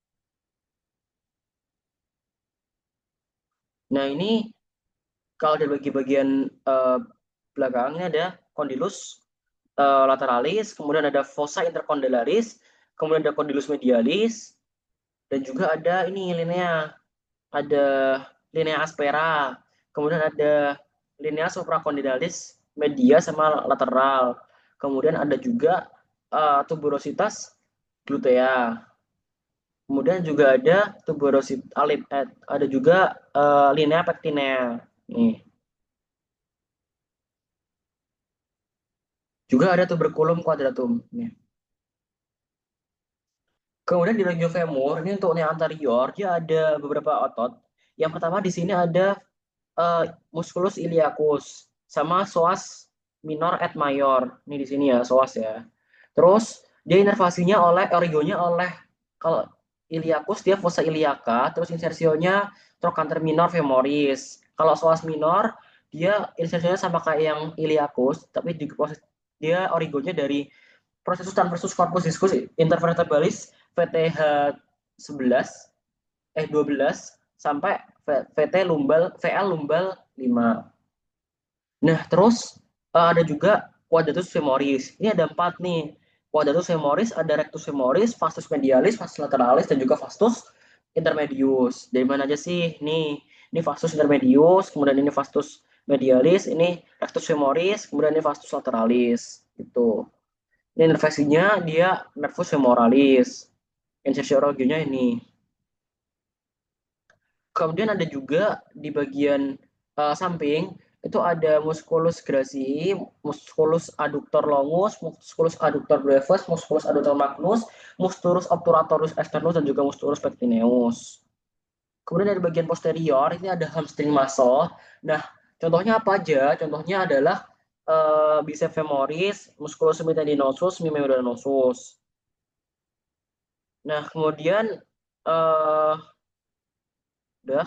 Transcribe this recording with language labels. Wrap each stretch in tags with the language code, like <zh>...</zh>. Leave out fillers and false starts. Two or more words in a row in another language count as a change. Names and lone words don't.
<id>Nah, ini kalau dari bagian belakangnya ada</id> <la>condylus lateralis,</la> <id>kemudian ada</id> <la>fossa intercondylaris,</la> <id>kemudian ada</id> <la>condylus medialis,</la> <id>dan juga ada ini linea, ada</id> <la>linea aspera,</la> <id>kemudian ada</id> <la>linea supracondylaris media</la> <id>sama lateral, kemudian ada juga</id> <la>tuberositas glutea,</la> <id>kemudian juga ada tuberositas ada juga</id> <la>linea pectinea.</la> <id>Nih. Juga ada</id> <la>tuberculum quadratum.</la> <id>Nih. Kemudian di region femur, ini untuk yang anterior, dia ada beberapa otot. Yang pertama di sini ada</id> <la>musculus iliacus</la> <id>sama</id> <la>psoas minor et mayor.</la> <id>Ini di sini ya, psoas ya. Terus dia inervasinya oleh origonya oleh kalau iliacus dia</id> <la>fossa iliaca,</la> <id>terus insersionya</id> <la>trochanter minor femoris.</la> <id>Kalau</id> <la>psoas minor</la> <id>dia insersionya sama kayak yang iliacus, tapi di proses dia origonya dari</id> <la>processus transversus corpus discus intervertebralis</la> <id>VTH 11 12 sampai VT lumbal VL lumbal 5. Nah, terus ada juga</id> <la>quadratus femoris.</la> <id>Ini ada 4 nih.</id> <la>Quadratus femoris</la> <id>ada</id> <la>rectus femoris, vastus medialis, vastus lateralis</la> <id>dan juga</id> <la>vastus intermedius.</la> <id>Dari mana aja sih? Ini</id> <la>vastus intermedius,</la> <id>kemudian ini</id> <la>vastus medialis,</la> <id>ini</id> <la>rectus femoris,</la> <id>kemudian ini</id> <la>vastus lateralis</la> <id>gitu. Ini nervasinya dia</id> <la>nervus femoralis.</la> <id>Insersiologinya ini. Kemudian ada juga di bagian samping itu ada</id> <la>musculus gracii, musculus adductor longus, musculus adductor brevis, musculus adductor magnus, musculus obturatorus externus</la> <id>dan juga</id> <la>musculus pectineus.</la> <id>Kemudian dari bagian posterior ini ada</id> <en>hamstring muscle.</en> <id>Nah, contohnya apa aja? Contohnya adalah</id> <la>biceps femoris, musculus semitendinosus,</la> <id>semimembranosus. Nah, kemudian udah.</id>